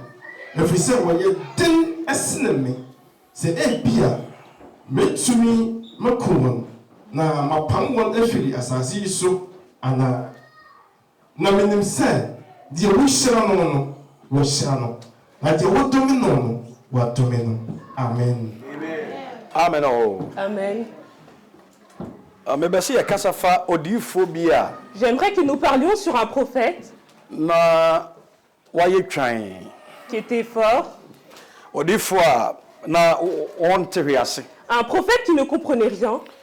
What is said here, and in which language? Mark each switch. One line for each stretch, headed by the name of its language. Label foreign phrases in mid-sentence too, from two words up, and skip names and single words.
Akan: Efiri se wo ye den esene me. Se bia metumi makum na mapam won efiri asase so ana na menim se die wo hyira no no wo hyira no na die wo domi no no wo domi no. Amen. Amen. Oh. Amen.
French: J'aimerais que nous parlions sur un prophète qui était fort. Un prophète qui ne comprenait rien.